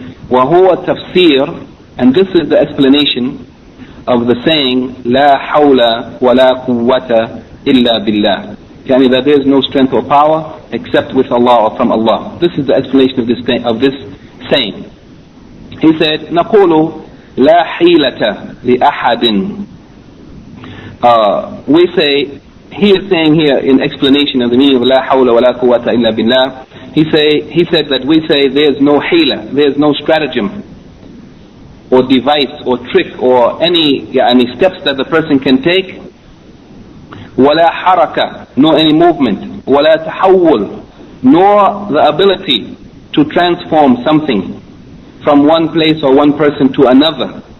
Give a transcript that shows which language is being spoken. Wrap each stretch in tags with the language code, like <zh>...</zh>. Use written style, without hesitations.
<ar>وَهُوَ تَفْسِيرٌ,</ar> <en>and this is the explanation of the saying,</en> <ar>لَا حَوْلَ وَلَا قُوَّةَ إِلَّا بِاللَّهِ.</ar> <en>Yani that there is no strength or power except with Allah or from Allah. This is the explanation of this saying.</en> <ar>He said, نَقُولُ لَا حِيلَةَ لِأَحَدٍ.</ar> <en>We say, he is saying here in explanation of the meaning of</en> <ar>لَا حَوْلَ وَلَا قُوَّةَ إِلَّا بِاللَّهِ,</ar> <en>he said that we say there is no hila, there is no stratagem or device or trick or any steps that the person can take,</en> <ar>وَلَا حَرَكَةً,</ar> <en>nor any movement,</en> <ar>وَلَا تَحَوُّلْ,</ar> <en>nor the ability to transform something from one place or one person to another.</en>